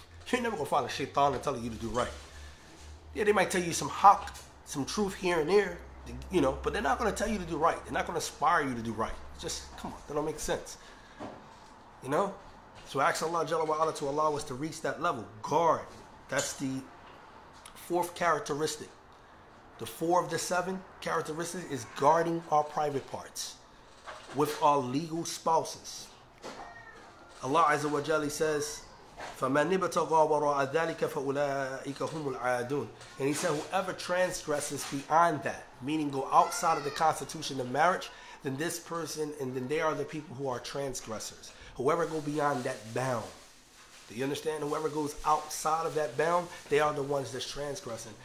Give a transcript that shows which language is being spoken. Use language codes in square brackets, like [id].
[en] You're never going to find a shaitan and telling you to do right. Yeah, they might tell you some haqq, some truth here and there, you know, but they're not going to tell you to do right. They're not going to inspire you to do right. Just, come on, that don't make sense. You know? So ask Allah Jalla wa Ala to allow us to reach that level. Guard. That's the fourth characteristic. The 4 of the 7 characteristics is guarding our private parts with our legal spouses. Allah Azza wa Jalla says, [ar] فَمَنْ ابْتَغَى وَرَاءَ ذَلِكَ فَأُولَٰئِكَ هُمُ الْعَادُونَ. [en] And he said, whoever transgresses beyond that, meaning go outside of the constitution of marriage, then this person, and then they are the people who are transgressors. Whoever go beyond that bound. Do you understand? Whoever goes outside of that bound, they are the ones that's transgressing.